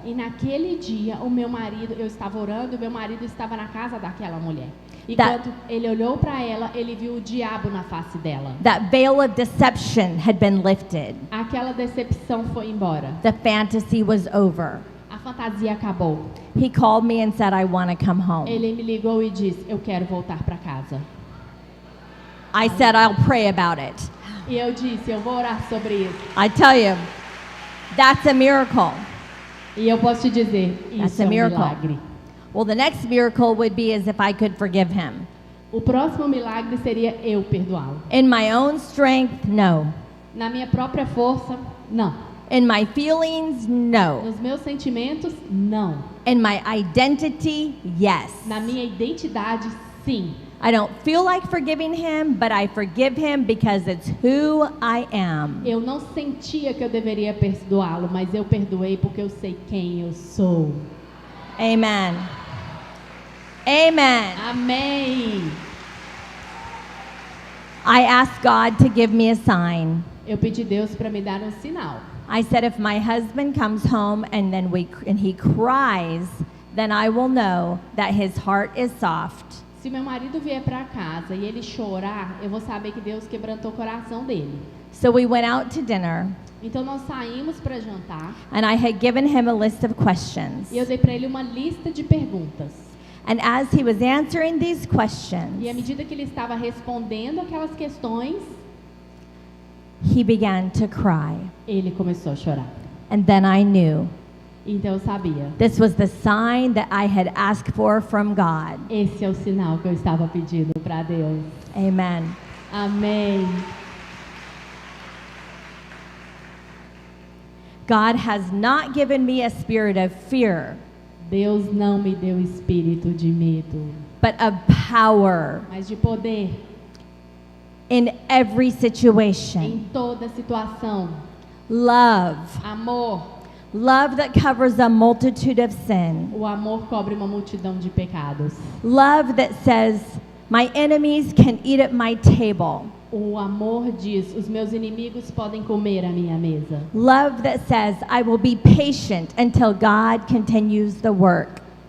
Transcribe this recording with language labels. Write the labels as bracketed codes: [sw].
[pt] E naquele dia, eu estava orando, o meu marido estava na casa daquela mulher. E [en] That- [pt] quando ele olhou para ela, ele viu o diabo na face dela. [en] That veil of deception had been lifted. [pt] Aquela decepção foi embora. [en] The fantasy was over. [pt] A fantasia acabou. [en] He called me and said, I want to come home. [pt] Ele me ligou e disse: eu quero voltar para casa. [en] I said, I'll pray about it. [pt] E eu disse: eu vou orar sobre isso. [en] I tell you, that's a miracle. [pt] E eu posso te dizer: [en] That's [pt] isso [en] a [pt] é um [en] miracle. [pt] milagre. [en] Well, the next miracle would be as if I could forgive him. [pt] O próximo milagre seria eu perdoá-lo. [en] In my own strength, no. [pt] Na minha própria força, não. [en] In my feelings, no. [pt] Nos meus sentimentos, não. [en] In my identity, yes. [pt] Na minha identidade, sim. [en] I don't feel like forgiving him, but I forgive him because it's who I am. [pt] Eu não sentia que eu deveria perdoá-lo, mas eu perdoei porque eu sei quem eu sou. [en] Amen. Amen. [pt] Amém. [en] I asked God to give me a sign. [pt] Eu pedi Deus para me dar um sinal. [en] I said, if my husband comes home and he cries, then I will know that his heart is soft. [pt] Se meu marido vier para casa e ele chorar, eu vou saber que Deus quebrantou o coração dele. [en] So we went out to dinner, [pt] Então nós saímos para jantar [en] and I had given him a list of questions. [pt] e eu dei para ele uma lista de perguntas. [en] And as he was answering these [pt] E à [en] questions, [pt] medida que ele estava respondendo aquelas questões, [en] he began to cry. [pt] ele começou a chorar. [en] And then I knew [pt] Então eu sabia. [en] this was the sign that I had asked for from God. [pt] Esse é o sinal que eu estava pedindo para Deus. [en] Amen. [pt] Amém. [en] God has not given me a spirit of fear, [pt] Deus não me deu espírito de medo, [en] but of power [pt] mas de poder [en] in every situation. [pt] em toda situação. [en] Love. [pt] Amor. [en] Love that covers a multitude of sin. [pt] O amor cobre uma multidão de pecados. [en] Love that says, my enemies can eat at my table. [pt] O amor diz, os meus inimigos podem comer a minha mesa. [en] Love that says, I will be patient until God continues the work.